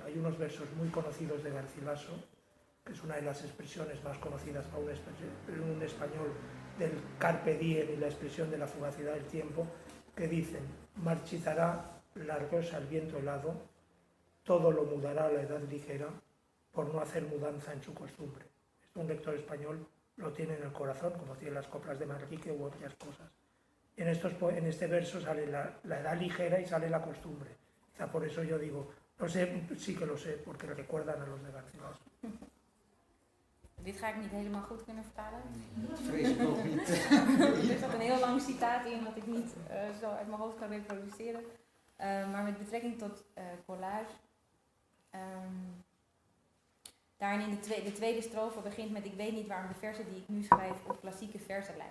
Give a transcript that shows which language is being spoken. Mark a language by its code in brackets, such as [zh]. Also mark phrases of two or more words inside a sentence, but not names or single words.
[es] Hay unos versos muy conocidos de Garcilaso, que es una de las expresiones más conocidas para un español del [la] carpe diem [es] y la expresión de la fugacidad del tiempo, que dicen, marchitará la rosa el viento helado, todo lo mudará la edad ligera, por no hacer mudanza en su costumbre. Esto un lector español lo tiene en el corazón, como tiene las coplas de Manrique u otras cosas. En este verso sale la edad ligera y sale la costumbre. Quizá por eso yo digo, no sé, sí que lo sé, porque le recuerdan a los de Garcilaso. [nl] Dit ga ik niet helemaal goed kunnen vertalen. Dat vrees ik ook niet. Er zat een heel lang citaat in wat ik niet zo uit mijn hoofd kan reproduceren. Maar met betrekking tot collage. Daarin in de tweede strofe begint met, ik weet niet waarom de versen die ik nu schrijf op klassieke versen lijken.